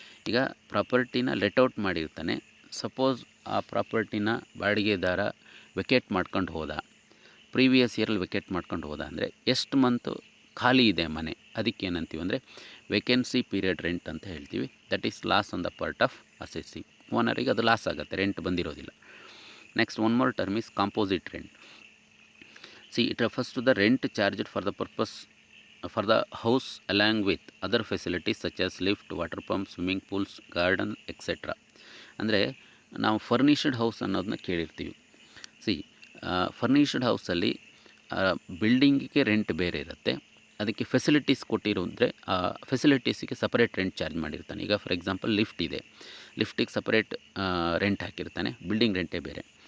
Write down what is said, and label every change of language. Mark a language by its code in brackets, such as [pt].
[kn] ಈಗ ಪ್ರಾಪರ್ಟಿನ ಲೆಟ್ಔಟ್ ಮಾಡಿರ್ತಾನೆ, ಸಪೋಸ್ ಆ ಪ್ರಾಪರ್ಟಿನ ಬಾಡಿಗೆದಾರ ವೆಕೇಟ್ ಮಾಡ್ಕೊಂಡು ಹೋದ, ಪ್ರೀವಿಯಸ್ ಇಯರಲ್ಲಿ ವೆಕೇಟ್ ಮಾಡ್ಕೊಂಡು ಹೋದ ಅಂದರೆ ಎಷ್ಟು ಮಂತು ಖಾಲಿ ಇದೆ ಮನೆ ಅದಕ್ಕೇನಂತೀವಿ ಅಂದರೆ ವೇಕೆನ್ಸಿ ಪೀರಿಯಡ್ ರೆಂಟ್ ಅಂತ ಹೇಳ್ತೀವಿ. [en] That is loss on the part of assessing. [kn] ಓನರಿಗೆ ಅದು ಲಾಸ್ ಆಗುತ್ತೆ, rent ಬಂದಿರೋದಿಲ್ಲ. [en] Next one more term is composite rent. See, it refers to the rent charged for the purpose for the house along with other facilities such as lift, water pump, swimming pools, garden, etc. [kn] ಅಂದರೆ ನಾವು furnished house ಅನ್ನೋದನ್ನ ಕೇಳಿರ್ತೀವಿ. C, furnished ಹೌಸಲ್ಲಿ ಬಿಲ್ಡಿಂಗಿಗೆ rent ಬೇರೆ ಇರುತ್ತೆ, ಅದಕ್ಕೆ facilities ಕೊಟ್ಟಿರೋದ್ರೆ ಆ ಫೆಸಿಲಿಟೀಸಿಗೆ separate rent charge ಮಾಡಿರ್ತಾನೆ. ಈಗ for example lift ಇದೆ, ಲಿಫ್ಟಿಗೆ ಸಪರೇಟ್ ರೆಂಟ್ ಹಾಕಿರ್ತಾನೆ, ಬಿಲ್ಡಿಂಗ್ ರೆಂಟೇ ಬೇರೆ.